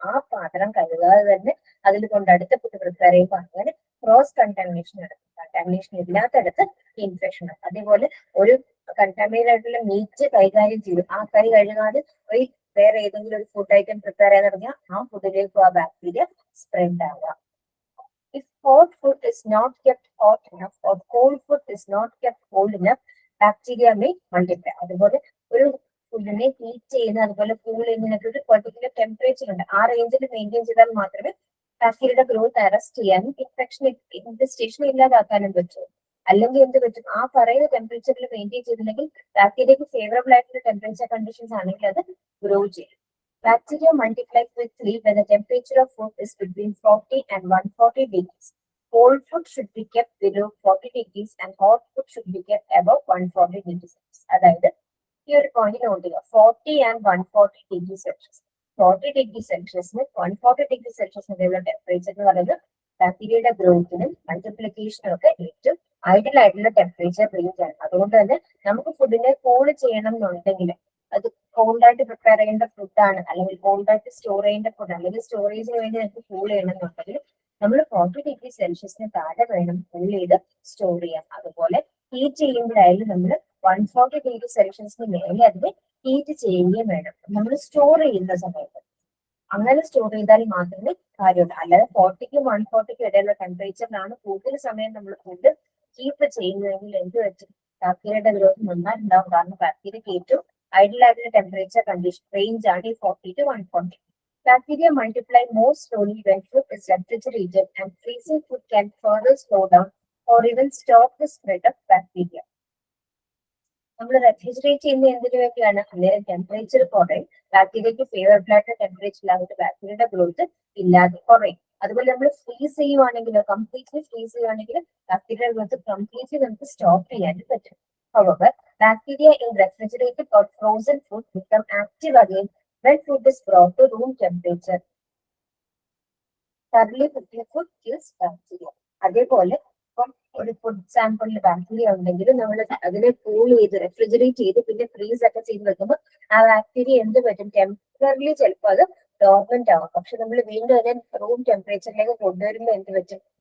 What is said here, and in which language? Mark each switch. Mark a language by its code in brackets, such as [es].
[ml] ആ പാത്രം കഴുകാതെ തന്നെ അതിൽ കൊണ്ട് അടുത്ത ഫുഡ് പ്രിപ്പയർ ചെയ്യുമ്പോൾ അങ്ങനെ ക്രോസ് കണ്ടാമിനേഷൻ നടക്കും. കണ്ടാമിനേഷൻ ഇല്ലാത്തടത്ത് ഇൻഫെക്ഷൻ ആണ്. അതേപോലെ ഒരു കണ്ടാമിനേറ്റഡ് ആയിട്ടുള്ള മീറ്റ് കൈകാര്യം ചെയ്തു, ആ കൈ കഴുകാതെ വേറെ ഏതെങ്കിലും ഒരു ഫുഡ് ഐറ്റം പ്രിപ്പയർ ചെയ്യാൻ തുടങ്ങിയാൽ ആ ഫുഡിലേക്ക് ആ ബാക്ടീരിയ സ്പ്രെഡ് ആവാം. [en] If hot food is not kept hot enough or cold food is not kept cold enough, bacteria may multiply. [ml] അതുപോലെ ഒരു ഫുഡിനെ ഹീറ്റ് ചെയ്യുന്ന അതുപോലെ കൂൾ ചെയ്യുന്നതിനൊക്കെ ഒരു പെർട്ടിക്കുലർ ടെമ്പറേച്ചർ ഉണ്ട്. ആ റേഞ്ചിൽ മെയിൻറ്റെയിൻ ചെയ്താൽ മാത്രമേ ബാക്ടീരിയയുടെ ഗ്രോത്ത് അറസ്റ്റ് ചെയ്യാനും ഇൻഫെക്ഷൻ ഇൻഫെസ്റ്റേഷൻ ഇല്ലാതാക്കാനും പറ്റും. അല്ലെങ്കിൽ എന്ത് പറ്റും? ആ പറയുന്ന ടെമ്പറേച്ചറിൽ മെയിൻറ്റെയിൻ ചെയ്തില്ലെങ്കിൽ ബാക്ടീരിയക്ക് ഫേവറബിൾ ആയിട്ടുള്ള ടെമ്പറേച്ചർ കണ്ടീഷൻസ് ആണെങ്കിൽ അത് ഗ്രോ ചെയ്യും. [en] Bacteria multiply quickly when the temperature of food is between 40 and 140 degrees. Cold food should be kept below 40 degrees and hot food should be kept above 140 degrees. [ml] അതായത് ഈ ഒരു point not ചെയ്യുക, 40 and 140 degree Celsius. 40 degree സെൽഷ്യസിന് 140 degree സെൽഷ്യസിനുള്ള temperature എന്ന് പറയുന്നത് ബാക്ടീരിയയുടെ ഗ്രോത്തിനും മൾട്ടിപ്ലിക്കേഷനും ഒക്കെ ഏറ്റവും ideal ആയിട്ടുള്ള ടെമ്പറേച്ചർ റേഞ്ച് ആണ്. അതുകൊണ്ട് തന്നെ നമുക്ക് ഫുഡിനെ കൂൾ ചെയ്യണം എന്നുണ്ടെങ്കിൽ അത് കോൾഡായിട്ട് പ്രിപ്പയർ ചെയ്യേണ്ട ഫുഡാണ്, അല്ലെങ്കിൽ കോൾഡായിട്ട് സ്റ്റോർ ചെയ്യേണ്ട ഫുഡ്, അല്ലെങ്കിൽ സ്റ്റോറേജിന് വേണ്ടി നമുക്ക് കൂൾ ചെയ്യണം എന്നുണ്ടെങ്കിൽ നമ്മൾ 40 ഡിഗ്രി സെൽഷ്യസിന് താഴെ വേണം കൂൾ ചെയ്ത് സ്റ്റോർ ചെയ്യാം. അതുപോലെ ഹീറ്റ് ചെയ്യുമ്പോഴായാലും നമ്മൾ 140 ഡിഗ്രി സെൽഷ്യസിന് മേലെ അതിനെ ഹീറ്റ് ചെയ്യുകയും വേണം നമ്മൾ സ്റ്റോർ ചെയ്യുന്ന സമയത്ത്. അങ്ങനെ സ്റ്റോർ ചെയ്താൽ മാത്രമേ കാര്യമുള്ളൂ. അല്ലാതെ 40ക്കും 140ക്കും ഇടയിലുള്ള ടെമ്പറേച്ചറിലാണ് കൂടുതൽ സമയം നമ്മൾ ഫുഡ് കീപ്പ് ചെയ്യുന്നതെങ്കിൽ എന്ത് വെച്ചും ബാക്ടീരിയയുടെ ഗ്രോത്ത് നന്നായിട്ടുണ്ടാവും. കാരണം ബാക്ടീരിയക്ക് ഏറ്റവും ഐഡിയൽ ആയിട്ടുള്ള ടെമ്പറേച്ചർ കണ്ടീഷൻ റേഞ്ച് ആണ് ഈ 40 to 140. [en] Bacteria multiply more slowly when food is refrigerated, and freezing food can further slow down or even stop the spread of bacteria. [ml] നമ്മൾ റെഫ്രിജറേറ്റ് ചെയ്യുന്ന എന്തിനു വേണ്ടിയാണ്? അന്നേരം ടെമ്പറേച്ചർ കുറയും, ബാക്ടീരിയക്ക് ഫേവറബിൾ ആയിട്ട് ടെമ്പറേച്ചറിലായിട്ട് ബാക്ടീരിയയുടെ ഗ്രോത്ത് ഇല്ലാതെ കുറയും. അതുപോലെ നമ്മൾ ഫ്രീസ് ചെയ്യുവാണെങ്കിൽ, കംപ്ലീറ്റ്ലി ഫ്രീസ് ചെയ്യുവാണെങ്കിൽ ബാക്ടീരിയയുടെ ഗ്രോത്ത് കംപ്ലീറ്റ്ലി നമുക്ക് സ്റ്റോപ്പ് ചെയ്യാനും പറ്റും. [en] However, bacteria in refrigerated or frozen food become active again when food is brought to room temperature. Thoroughly cooking food kills bacteria. [ml] അതേപോലെ ഇപ്പം ഒരു ഫുഡ് സാമ്പിളിൽ ബാക്ടീരിയ ഉണ്ടെങ്കിൽ നമ്മൾ അതിനെ കൂൾ ചെയ്ത് റെഫ്രിജറേറ്റ് ചെയ്ത് പിന്നെ ഫ്രീസ് ഒക്കെ ചെയ്ത് വെക്കുമ്പോൾ ആ ബാക്ടീരിയ എന്ത് പറ്റും? ടെമ്പററിലി ചിലപ്പോൾ അത് ഡോർമെന്റ് ആവും. പക്ഷെ നമ്മൾ വീണ്ടും അതിനെ റൂം ടെമ്പറേച്ചറിലേക്ക് കൊണ്ടുവരുമ്പോൾ എന്ത് പറ്റും?